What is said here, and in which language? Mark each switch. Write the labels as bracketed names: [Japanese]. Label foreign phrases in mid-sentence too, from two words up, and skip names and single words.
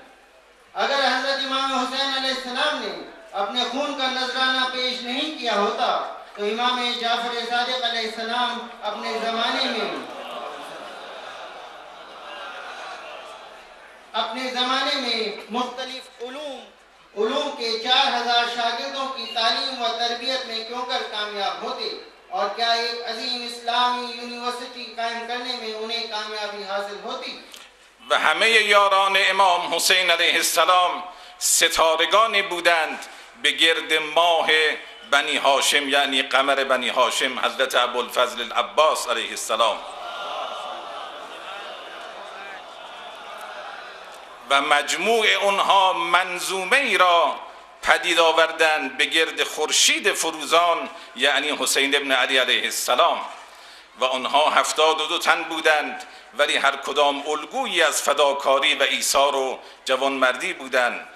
[Urdu] اگر حضرت امام حسین علیہ السلام نے اپنے خون کا نذرانہ پیش نہیں کیا ہوتا تو امام جعفر صادق علیہ السلام اپنے زمانے میں مختلف علوم کے 4000 شاگردوں کی تعلیم و تربیت میں کیوں کر کامیاب ہوتے، اور کیا ایک عظیم اسلامی یونیورسٹی قائم کرنے میں انہیں کامیابی حاصل ہوتی؟ [Persian] و همه یاران امام حسین علیه السلام ستارگانی بودند به گرد ماه بنی هاشم یعنی قمر بنی هاشم حضرت ابوالفضل العباس علیه السلام، و مجموع اونها منظومه ای را پدید آوردند به گرد خورشید فروزان یعنی حسین ابن علی علیه السلام، و آنها 72 تن بودند ولی هر کدام الگویی از فداکاری و ایثار و جوانمردی بودند.